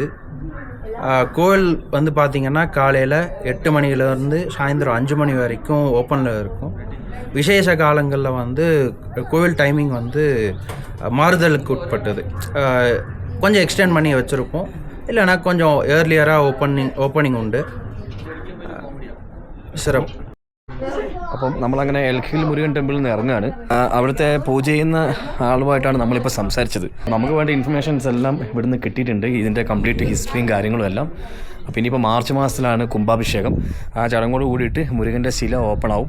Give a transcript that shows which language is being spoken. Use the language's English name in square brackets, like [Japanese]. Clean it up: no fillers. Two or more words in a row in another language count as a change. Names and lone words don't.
[Tamil] கோவில் வந்து பார்த்திங்கன்னா காலையில் 8 மணிலேருந்து சாயந்தரம் 5 மணி வரைக்கும் ஓப்பனில் இருக்கும். விசேஷ காலங்களில் வந்து கோவில் டைமிங் வந்து மாறுதலுக்கு உட்பட்டது. கொஞ்சம் எக்ஸ்டெண்ட் பண்ணி வச்சுருப்போம், இல்லைனா கொஞ்சம் ஏர்லியராக [Malayalam] ഓപ്പണിംഗ് ഉണ്ട്. സിറപ്പ്. അപ്പം നമ്മളങ്ങനെ എൽഹിൽ മുരുകൻ ടെമ്പിളിൽ നിന്ന് ഇറങ്ങുകയാണ്. അവിടുത്തെ പൂജ ചെയ്യുന്ന ആളുമായിട്ടാണ് നമ്മളിപ്പോൾ സംസാരിച്ചത്. നമുക്ക് വേണ്ട ഇൻഫർമേഷൻസ് എല്ലാം ഇവിടുന്ന് കിട്ടിയിട്ടുണ്ട്, ഇതിൻ്റെ കംപ്ലീറ്റ് ഹിസ്റ്ററിയും കാര്യങ്ങളും എല്ലാം. അപ്പോൾ ഇനിയിപ്പോൾ മാർച്ച് മാസത്തിലാണ് കുംഭാഭിഷേകം. ആ ചടങ്ങോട് കൂടിയിട്ട് മുരുകൻ്റെ ശില ഓപ്പൺ ആവും.